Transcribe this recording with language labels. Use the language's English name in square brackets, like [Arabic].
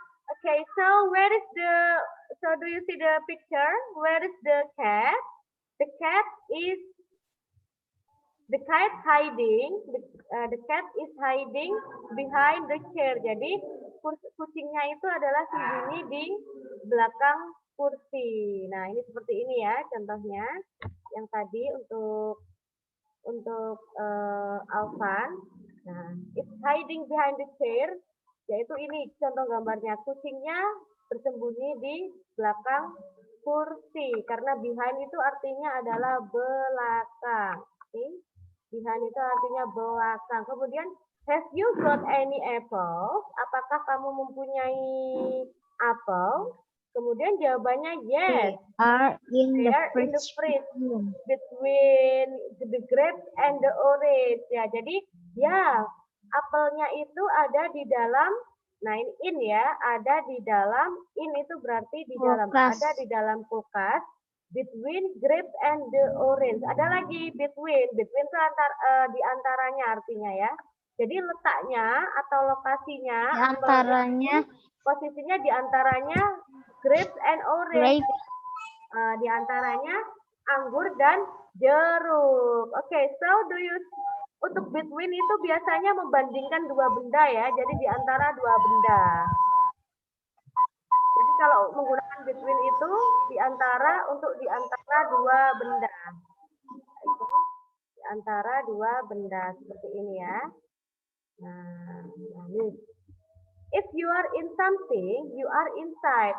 [English] Oke, so do you see the picture? Where is the cat? The cat is hiding. The cat is hiding behind the chair. [Indonesian] Jadi kucingnya itu adalah sembunyi di belakang kursi. Nah, ini seperti ini ya contohnya. Yang tadi untuk Alvan. [English] Nah, it's hiding behind the chair. [Indonesian] Yaitu ini contoh gambarnya. Kucingnya bersembunyi di belakang kursi. Karena behind itu artinya adalah belakang. Okay? Behind itu artinya belakang. [English] Kemudian, have you got any apples? [Indonesian] Apakah kamu mempunyai apel? Kemudian jawabannya yes. [English] They are in They are in the fridge room. between the grapes and the orange. [Indonesian] Ya, jadi ya apelnya itu ada di dalam. Nah, ini in ya, ada di dalam. In itu berarti di dalam. Kulkas. Ada di dalam kulkas. [English] Between grapes and the orange. [Indonesian] Ada lagi between. Between itu di antaranya artinya ya. Jadi letaknya atau lokasinya. Di antaranya. Posisinya di antaranya grapes and orange. [English] Grape. [Indonesian] Di antaranya anggur dan jeruk. Oke, so untuk between itu biasanya membandingkan dua benda ya. Jadi di antara dua benda. Jadi kalau menggunakan between itu di antara dua benda. Oke. Di antara dua benda seperti ini ya. Nah, ini. [English] If you are in something, you are inside.